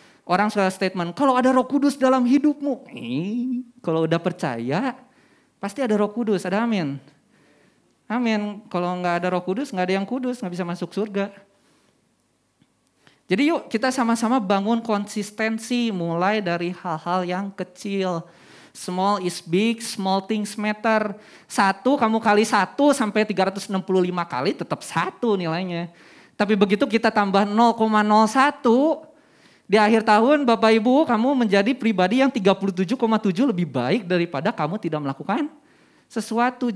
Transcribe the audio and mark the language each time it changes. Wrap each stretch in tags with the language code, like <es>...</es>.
<id>Orang suka statement, kalau ada Roh Kudus dalam hidupmu. Kalau udah percaya, pasti ada Roh Kudus, ada amin. Amin, kalau nggak ada Roh Kudus, nggak ada yang kudus, nggak bisa masuk surga. Jadi yuk kita sama-sama bangun konsistensi mulai dari hal-hal yang kecil.</id> <en>Small is big, small things matter.</en> <id>1 kamu kali 1 sampai 365 kali tetap 1 nilainya. Tapi begitu kita tambah 0,01, di akhir tahun Bapak Ibu kamu menjadi pribadi yang 37,7 lebih baik daripada kamu tidak melakukan sesuatu.</id>